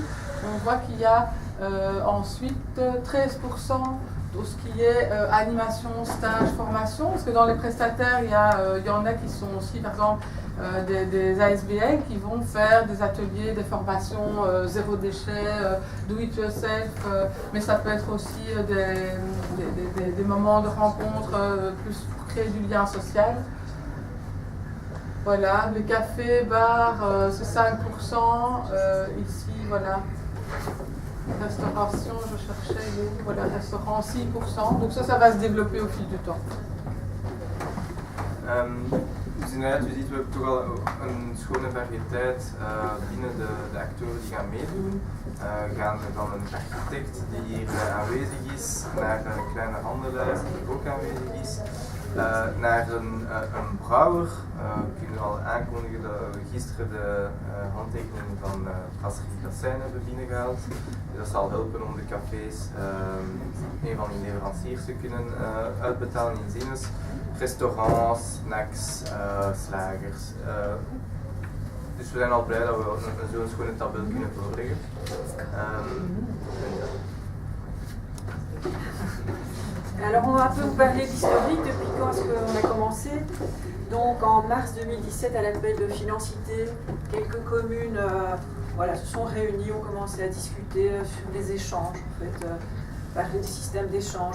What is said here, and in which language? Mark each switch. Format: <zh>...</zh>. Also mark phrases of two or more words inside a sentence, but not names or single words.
<fr>On voit qu'il y a ensuite 13% tout ce qui est animation, stage, formation, parce que dans les prestataires, il y en a qui sont aussi, par exemple, des ASBL qui vont faire des ateliers, des formations zéro déchet,</fr> <en>do it yourself,</en> <fr>mais ça peut être aussi des moments de rencontre plus pour créer du lien social. Voilà, les cafés, bars, c'est 5%, ici, voilà. Restauration, je cherchais, voilà, restaurant 6%, donc ça va se développer au fil du temps.</fr> <nl>Dus inderdaad, u ziet we hebben toch al een schone variëteit binnen de actoren die gaan meedoen. Gaan van een architect die hier aanwezig is, naar een kleine handelaar die ook aanwezig is, naar een brouwer. We kunnen al aankondigen dat we gisteren de handtekening van Brasserie Cassijn hebben binnengehaald. Dus dat zal helpen om de cafés een van die leveranciers te kunnen uitbetalen in Zinnes. Restaurants, snacks, slagers. Dus we zijn al blij dat we zo'n schone tabel kunnen voorleggen.</nl> <fr>Alors on va un peu vous parler d'historique depuis quand est-ce qu'on a commencé. Donc en mars 2017 à l'appel de Financité, quelques communes voilà, se sont réunies, ont commencé à discuter sur les échanges, en fait, parler des systèmes d'échange.</fr>